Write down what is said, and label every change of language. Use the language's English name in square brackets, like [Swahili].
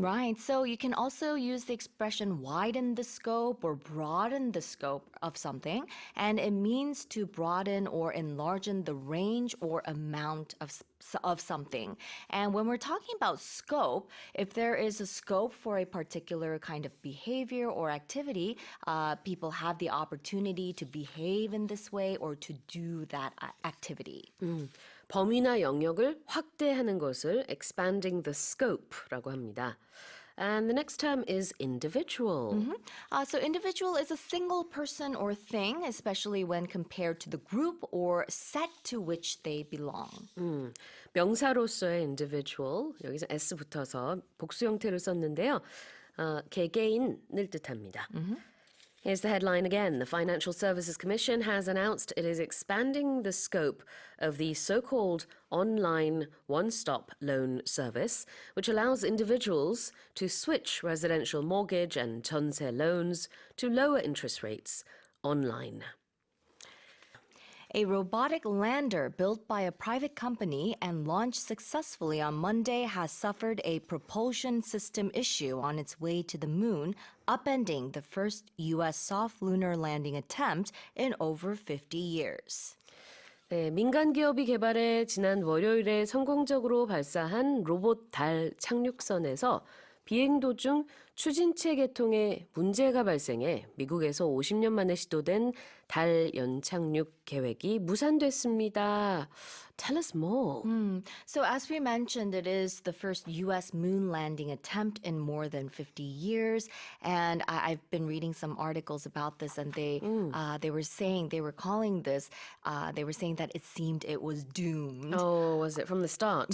[English] Right, so you can also use the expression widen the scope or broaden the scope of something, and it means to broaden or enlarge the range or amount of something. And when we're talking about scope, if there is a scope for a particular kind of behavior or activity, people have the opportunity to behave in this way or to do that activity. [Korean] 범위나 영역을 확대하는 것을 [English] expanding the scope [Korean] 라고 합니다. [English] And the next term is individual. So individual is a single person or thing, especially when compared to the group or set to which they belong. [Korean] 명사로서의 individual, 여기서 s 붙어서 복수 형태로 썼는데요. 개개인을 뜻합니다. [English] Here's the headline again. The Financial Services Commission has announced it is expanding the scope of the so-called online one-stop loan service, which allows individuals to switch residential mortgage and 전세 loans to lower interest rates online. A robotic lander built by a private company and launched successfully on Monday has suffered a propulsion system issue on its way to the moon, upending the first U.S. soft lunar landing attempt in over 50 years. [Korean] 네, 민간 기업이 개발해 지난 월요일에 성공적으로 발사한 로봇 달 착륙선에서 비행 도중 추진체 개통에 문제가 발생해 미국에서 50년 만에 시도된 달 연착륙 계획이 무산됐습니다. [English] Tell us more. So as we mentioned, it is the first U.S. moon landing attempt in more than 50 years. And I've been reading some articles about this, and they were saying that it seemed it was doomed. Oh, was it from the start?